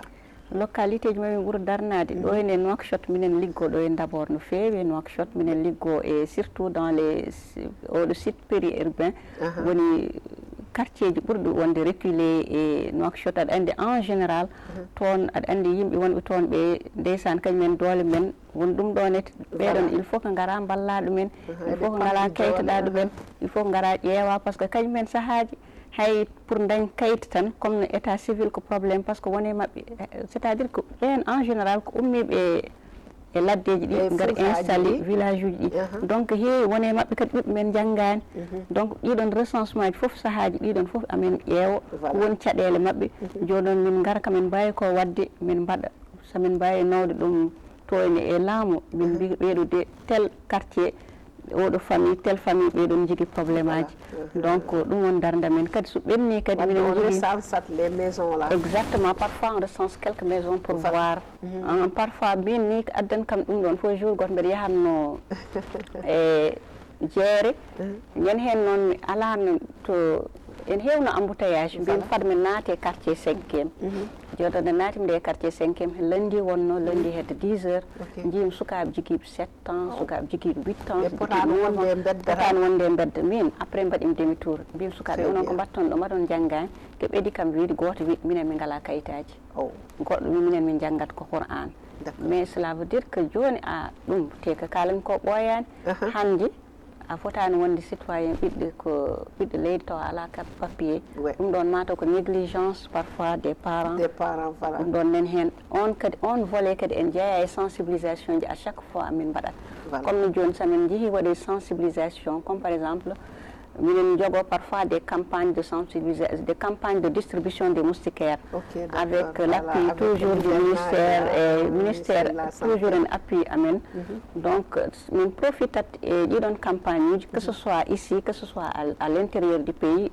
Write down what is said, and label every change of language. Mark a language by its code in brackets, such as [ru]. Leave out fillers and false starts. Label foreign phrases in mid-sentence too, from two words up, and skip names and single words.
[ff] localité ji mamin ɓuuri darnade ɗo ene Nouakchott minen liggo ɗo e d'abord no fewi Nouakchott minen liggo e [fr] surtout dans les [ff] oɗo [fr] site périurbain [ff] woni quartier ji ɓurɗi wonde reculé e Nouakchott aɗa andi [fr] en général [ff] toon aɗa andi yimɓe wonɓe toon ɓe ndeysan kañumen doole men won ɗum ɗonete ɓeɗon [fr] il faut que [ff] gara balla ɗumen [fr] il faut que [ff] gara kayitaɗa ɗumen [fr] il faut que [ff] gara ƴeewa [fr] par ce que [ff] kañumen sahaji hay pour dañ kayit tan comme no [fr] état civil [ff] ko probléme [fr] par ce que [ff] wone mabɓe [fr] c' est à dire que [ff] ɓen [fr] en général [ff] ko ummiɓe e laddeji ɗi gar [fr] installé village [ff] uji ɗi donc heewi wone mabɓe kadi ɓiɓɓe men janggani donc ɗiɗon recensement ji foof sahaji ɗiɗon foof amen ƴeewa ko woni caɗele mabɓe joni noon min gara kamin mbawi ko wadde min mbaɗa somin mbawi nawde ɗum to ene e laamu min mbi ɓeɗo de [fr] tel quartier [ff] oɗo famille [fr] tel famille [ff] ɓeɗon jogui probléme aji donc ɗum woni darda men kadi so ɓenni kadi minen jogui [fr] les maisons là exactement parfois on recense quelques maisons pour voir parfois [ff] min ni ko addani kam ɗum ɗon fo jour goto mbiɗa yahatno e jeere ñande hen noon mi alano to en hewno embouteillage mbimi fad mi naate [fr] quartier 5e [ff] joɗo nde naatimi nde [fr] quartier 5e [ff] lundi wonno lundi hedde [fr] 10 heures [ff] jiimi sukaɓe joguiɓe [fr] 7 ans [ff] sukaɓe joguiɓe [fr] 8 ans [ff] potani wonde e bedda min après mbaɗimi [fr] demi tour [ff] mbimi sukaɓe onon ko mbatton ɗo mbaɗon janggani ko ɓeɗi kam wiide goto wi minen min ngala kayitaji goɗɗo wi minen min janggat ko Qur'an [fr] mais cela veut dire que [ff] joni a ɗum te ko kalami ko ɓoyani hande a fotani wonde citoyen ɓiɗɗo ko ɓiɗɗo leydi taw ala [fr] carte papier [ff] ɗum ɗon mataw ko [fr] négligence parfois des parents voilà [ff] ɗum ɗon nen hen on kadi on volet kadi en jeeya e sensibilisation ji [fr] à chaque fois [ff] min mbaɗat comme no joni samin jeehi waɗe sensibilisation [fr] comme par exemple [ff] minen jogo [fr] parfois des campagnes de sensibilisation, des campagnes de distribution des moustiquaires, avec l'appui toujours du ministère toujours un appui [ff] amen. Donc min profitat e ɗiɗon [fr] campagne que ce soit ici, que ce soit à l'intérieur du pays.